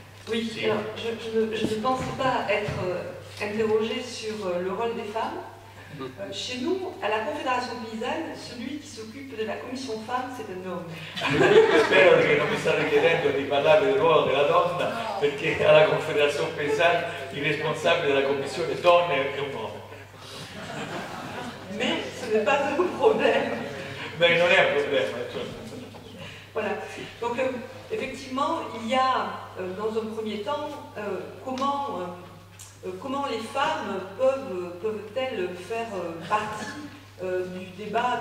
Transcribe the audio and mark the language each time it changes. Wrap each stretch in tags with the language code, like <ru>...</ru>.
<fr>Oui, alors, je ne pense pas être interrogée sur le rôle des femmes. Chez nous, à la Confédération paysanne, celui qui s'occupe de la commission femmes, c'est un homme.</fr> <it>Spero che non mi state chiedendo di parlare del ruolo della donna, perché alla Confédération paysanne il responsabile della commissione donne è un uomo.</it> <fr>Mais ce n'est pas un problème.</fr> <it>Mais non è un problema.</it> <fr>Voilà. Donc, effectivement, il y a, dans un premier temps, comment les femmes peuvent-elles faire partie du débat.</fr>